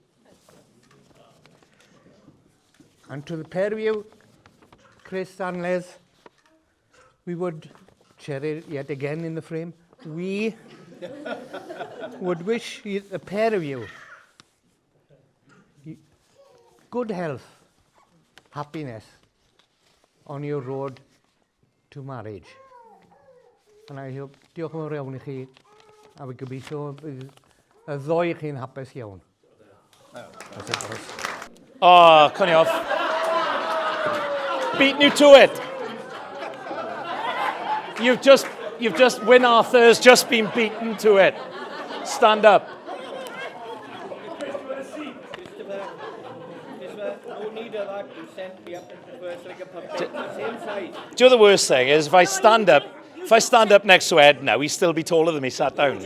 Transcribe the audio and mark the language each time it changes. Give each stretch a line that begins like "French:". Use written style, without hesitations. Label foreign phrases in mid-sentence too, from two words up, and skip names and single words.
English: And to the pair of you, Chris and Les, we would, Cheryl yet again in the frame, we would wish the pair of you good health, happiness on your road to marriage. And I hope,
Welsh: diolch yn fawr iawn I chi, a fi gobeithio bydd y ddoi chi'n hapus iawn.
English: Oh, cut it off. Beating you to it. Win Arthur's just been beaten to it. Stand up. Do you know the worst thing is if I stand up next to Ed now, he'd still be taller than me sat down.